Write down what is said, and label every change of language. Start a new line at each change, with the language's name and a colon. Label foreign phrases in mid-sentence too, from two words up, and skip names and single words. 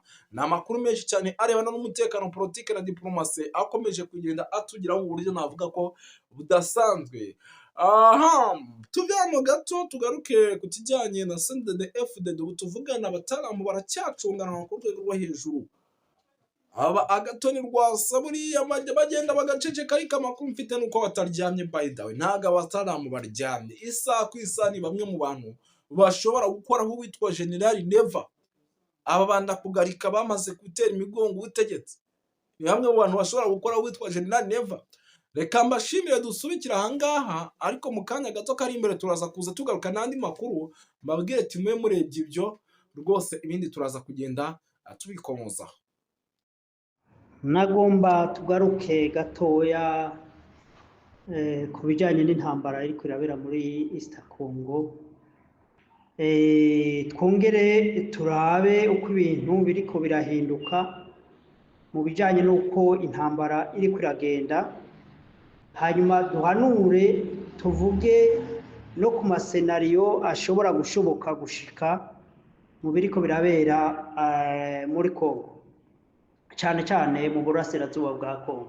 Kinyarwanda: Ni amakuru menshi cyane arebana n'umutekano, politike na diplomasi akomeje kugenda atugiraho mu buryo navuga ko budasanzwe. Tuve hano gato tugaruke ku kijyanye na CNDD-FDD. Ubu tuvugana abataramu baracyacungana ku rwego rwo hejuru. Agatoni Rwasa buriya bagenda bagaceceka, ariko amakuru mfite nuko bataryamye.
English: By the way,
Kinyarwanda: ntago abataramu baryamye. Isaha ku isaha ni bamwe mu bantu bashobora gukoraho uwitwa General Neva. Aba banda kugarika bamaze gutera imigongo ubutegetsi, ni bamwe mu bantu bashobora gukoraho uwitwa General Neva. Reka mbashimire dusubikira ahangaha, ariko mu kanya gato kari imbere turaza kuza tugaruka n'andi makuru mbabwire ati mwe murebye ibyo rwose, ibindi turaza kugenda tubikomozaho.
Rundi: nagomba tugaruke gatoya ku bijyanye n'intambara iri irabera muri East Congo, twongere turabe uko ibintu biriko birahinduka mu bijyanye n'uko intambara iri iragenda, hanyuma duhanure tuvuge no ku masenariyo ashobora gushoboka gushika mu biriko birabera muri Congo, cyane cyane mu burasirazuba bwa Congo.